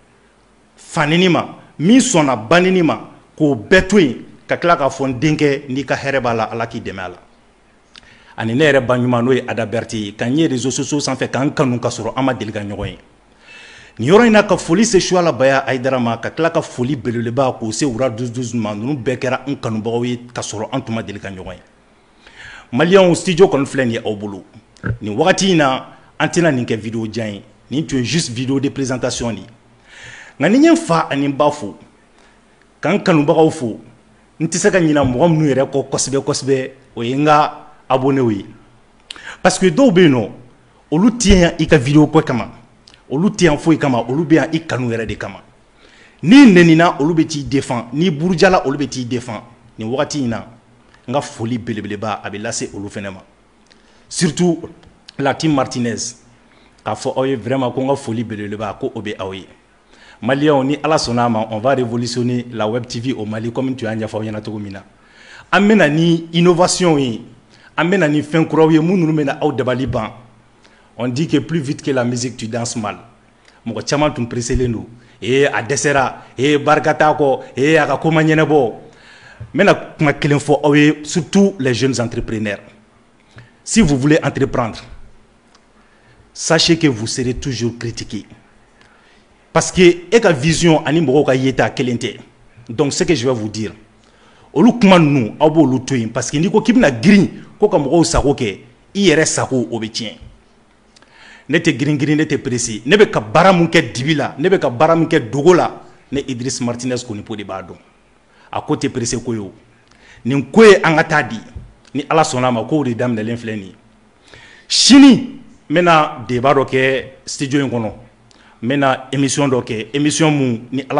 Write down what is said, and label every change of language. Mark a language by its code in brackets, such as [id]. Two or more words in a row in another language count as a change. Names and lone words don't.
[bm] fanini ma min sɔnna banini ma k'o bɛɛ to yen ka tila k'a fɔ n denkɛ n'i ka hɛrɛ b'a la ala k'i dɛmɛ a la ani ne yɛrɛ ba ɲuman n'o ye Ada Berté ye ka n ye [fr] réseaux sociaux [bm] sanfɛ k'an kanu ka sɔrɔ an ma deli ka ɲɔgɔn ye nin yɔrɔ in na ka foli se Suala Baya Aidara ma ka tila ka foli belebeleba k'o se Wura 12-12 ma ninnu bɛɛ kɛra n kanubagaw ye ka sɔrɔ an tun ma deli ka ɲɔgɔn ye maliyɛnw studio kɔni filɛ nin ye aw bolo nin wagati in na an tɛna nin kɛ video jan ye nin tun ye [fr] juste video de présentation de [bm] ye nga ni ɲɛ fa ani ba fo kan kanubagaw fo n tɛ se ka ɲina mɔgɔ minnu yɛrɛ kɔ kosɛbɛ o ye n ka abonnew ye [fr] parce que [bm] dɔw bɛ yen nɔ olu tɛ yan i ka video ko kama olu tɛ yan foyi kama olu bɛ yan i kanu yɛrɛ de kama n'i nenina olu bɛ t'i défend n'i burujala olu bɛ t'i défend nin wagati in na n ka foli belebeleba a bɛ lase olu fana ma [fr] surtout la team Martinez [bm] k'a fɔ aw ye vraiment ko n ka foli belebeleba ko o bɛ aw ye Maliens ni ala sonna ma [fr] on va révolutionner la web TV au Mali comme tu as [bm] ɲɛfɔ aw ɲɛna cogo min na an bɛna ni innovation ye an bɛna ni fɛn kuraw ye minnu bɛna aw dabali ban [fr] on dit que plus vite que la musique tu danses mal [bm] mɔgɔ caman tun preselen don a dɛsɛra barika t'a kɔ a ka ko ma ɲɛnabɔ n bɛna kuma kelen fɔ aw ye [fr] surtout les jeunes entrepreneurs si vous voulez entreprendre sachez que vous serez toujours critiqué. Parce que et [bm] ka vision ani mɔgɔw ka yeta kelen tɛ [fr] donc ce que je vais vous dire [bm] olu kuma ninnu aw b'olu to yen [fr] parce que [bm] n'i ko k'i bɛna girin ko ka mɔgɔw sago kɛ i yɛrɛ sago o bɛ tiɲɛ ne tɛ girin ne tɛ pressé ne bɛ ka baara mun kɛ dibi la ne bɛ ka baara mun kɛ dogo la ne Idriss Martinez Konipo de b'a dɔn a ko tɛ pressé ko ye o nin ko ye an ka taa di ni ala sɔnna a ma k'o de daminɛlen filɛ nin ye sini n bɛna débat dɔ kɛ studio in kɔnɔ n bɛna émission dɔ kɛ émission mun ni ala